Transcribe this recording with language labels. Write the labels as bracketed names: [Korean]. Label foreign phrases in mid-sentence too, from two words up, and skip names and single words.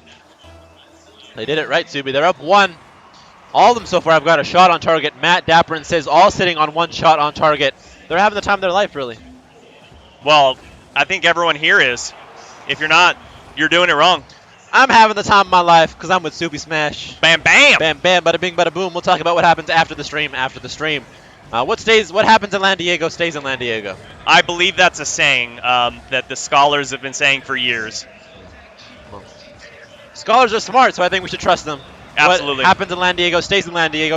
[English] They did it right, Subi. They're up 1. All of them so far have got a shot on target. Matt, Dapper, and Sizz all sitting on 1 shot on target. They're having the time of their life, really. Well, I think everyone here is. If you're not, you're doing it wrong. I'm having the time of my life because I'm with SubeSmash. Bam, bam! Bam, bam, bada bing, bada boom. We'll talk about what happens after the stream. What happens in Lan Diego stays in Lan Diego. I believe that's a saying that the scholars have been saying for years. Scholars are smart, so I think we should trust them. Absolutely. What happens in Lan Diego stays in Lan Diego.